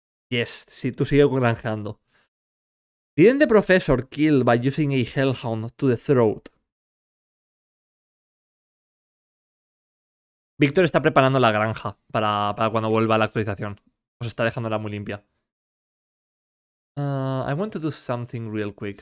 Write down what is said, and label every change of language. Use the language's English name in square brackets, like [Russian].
[English] Yes, [Spanish] sí, tú sigue granjeando. [English] Didn't the professor kill by using a hellhound to the throat? [Spanish] Víctor está preparando la granja para cuando vuelva a la actualización. Os está dejándola muy limpia. [English] I want to do something real quick.